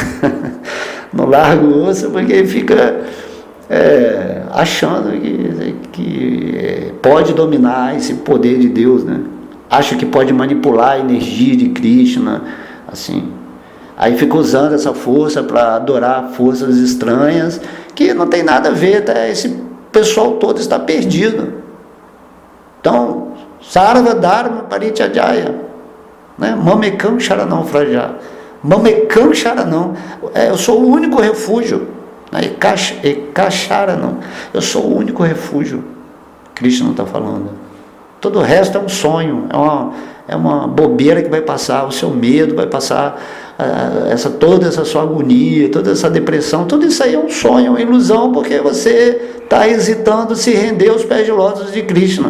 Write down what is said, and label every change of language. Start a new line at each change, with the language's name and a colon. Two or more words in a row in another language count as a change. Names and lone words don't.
Portuguese: Não larga o osso, porque fica achando que pode dominar esse poder de Deus, né? Acha que pode manipular a energia de Krishna, assim. Aí fica usando essa força para adorar forças estranhas, que não tem nada a ver, tá? Esse pessoal todo está perdido. Então,
Sanskrit: सर्व धर्म परित्यज्य, né? मामेकं शरणं व्रज. मामेकं शरणं.
Portuguese: Eu sou o único refúgio. Ekasharanam. Eu sou o único refúgio. Krishna está falando. Todo o resto é um sonho, é uma bobeira que vai passar, o seu medo vai passar, toda essa sua agonia, toda essa depressão, tudo isso aí é um sonho, uma ilusão, porque você está hesitando se render aos pés de lótus de Krishna.